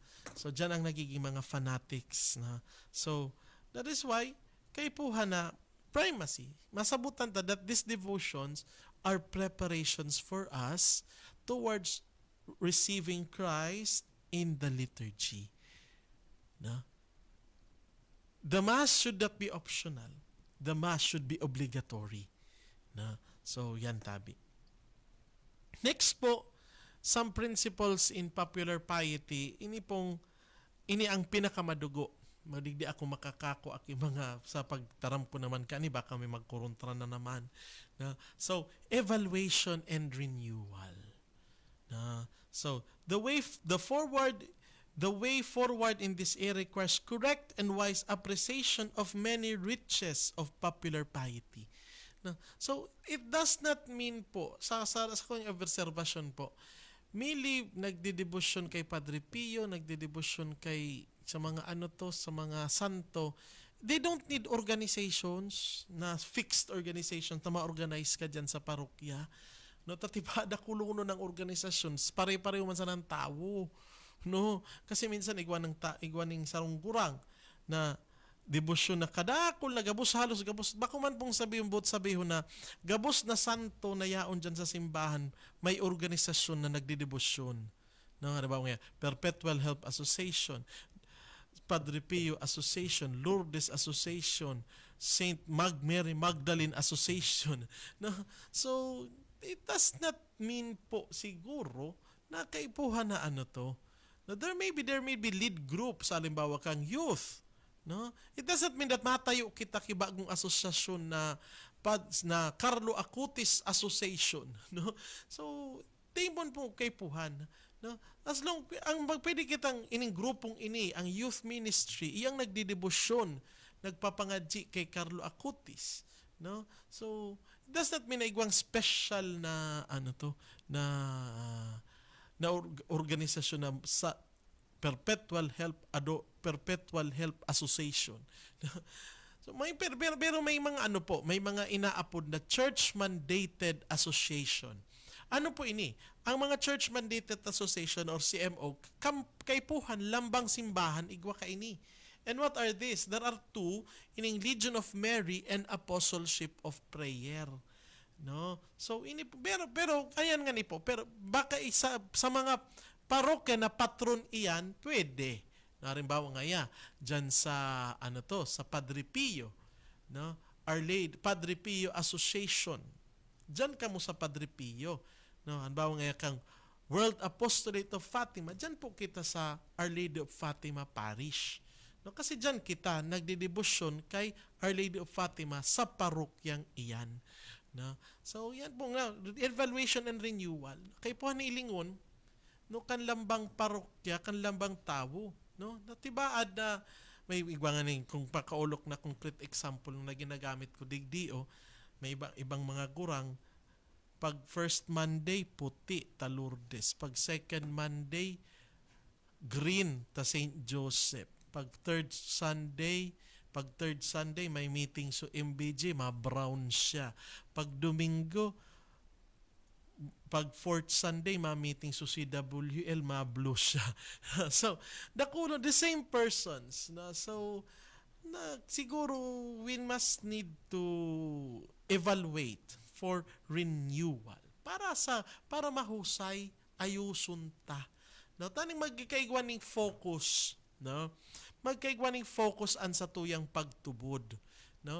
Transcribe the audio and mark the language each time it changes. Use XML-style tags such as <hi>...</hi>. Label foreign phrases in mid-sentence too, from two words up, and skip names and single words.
<bik>So dyan ang nagiging mga fanatics, na.</bik> <en>So that is why</en> <bik>kay puha na</bik> <en>primacy,</en> <bik>masabutan ta</bik> <en>that these devotions are preparations for us towards receiving Christ in the liturgy,</en> <bik>na.</bik> <en>The Mass should not be optional. The Mass should be obligatory.</en> <bik>Na? So, yan tabi. Next po,</bik> <en>some principles in popular piety.</en> <bik>Ini ang pinakamadugo. Madigdi ako makakako aki mga sa pagtaram ko naman kani, baka may magkuruntra na naman. Na?</bik> <en>So, evaluation and renewal.</en> <bik>Na?</bik> <en>So, the way forward in this area requires correct and wise appreciation of many riches of popular piety.</en> <bik>No? So,</bik> <en>it does not mean</en> <bik>po, sa kong observation po, mili nagdedebosyon kay Padre Pio, nagdedebosyon kay sa mga sa mga santo,</bik> <en>they don't need organizations,</en> <bik>na</bik> <en>fixed organizations</en> <bik>na ma-organize ka dyan sa parokya. No, tatibada kulo ng organizations, pare-pareho man sa ng tao. No, kasi minsan igwaning sarong gurang na debosyon na kadakol na gabos, halos gabos, bako man pong sabihin na gabos na santo na yaon dyan sa simbahan, may organisasyon na nagdidebosyon. No, diba nga, Perpetual Help Association, Padre Pio Association, Lourdes Association, Saint Mary Magdalene Association. No,</bik> <en>so it does not mean</en> <bik>po siguro na kaipuhan na to.</bik> <en>Now, there may be lead groups,</en> <bik>halimbawa kang youth, No?</bik> <en>It doesn't mean that</en> <bik>matayo kita kibagong asosasyon na</bik> <en>Carlo Acutis Association, no?</en> <bik>So timon po kay puhan, no?</bik> <en>As long</en> <bik>ang pwede kitang ining grupong ini, ang youth ministry, iyang nagdidebosyon, nagpapangadji kay Carlo Acutis, no?</bik> <en>So it does not mean</en> <bik>na igwang special na na organisasyon na sa Perpetual Help Association. So pero may mga may mga inaapod na</bik> <en>church mandated association.</en> <bik>Ano po ini? Ang mga</bik> <en>church mandated association</en> <bik>or CMO kaypuhan lambang simbahan igwa ka ini.</bik> <en>And what are these? There are two ining Legion of Mary and Apostleship of Prayer.</en> <bik>No? So ini pero ayan nga ni po. Pero baka isa sa mga parokya na patron iyan, pwede. Halimbawa nga dyan sa sa Padre Pio, no? Our Lady Padre Pio Association. Diyan ka mo sa Padre Pio, no? Halimbawa nga kang World Apostolate of Fatima, diyan po kita sa Our Lady of Fatima Parish. No, kasi diyan kita nagdedebosyon kay Our Lady of Fatima sa parokyang iyan. No? So yan po nga, evaluation and renewal. Kay po nilingon, no, kan lambang parokya, kan lambang tawo, no? Natibaad na may ibang kung pakaulok na</bik> <en>concrete example</en> <bik>na ginagamit ko digdio, may ibang mga gurang pag</bik> <en>first Monday</en> <bik>puti ta Lourdes, pag</bik> <en>second Monday</en> <bik>green ta St. Joseph, pag</bik> <en>third Sunday</en> <bik>may meeting so MBJ, ma-brown siya. Pag Domingo, pag</bik> <en>fourth Sunday,</en> <bik>ma-meeting so CWL, ma-blue siya.</bik> <en>So, the same persons. No? So, siguro, we must need to evaluate for renewal.</en> <bik>Para mahusay, ayusun ta. No? Taning magkikaigwaning focus, no? Magkaigwaning focus an sa tuyang pagtubod, no?</bik>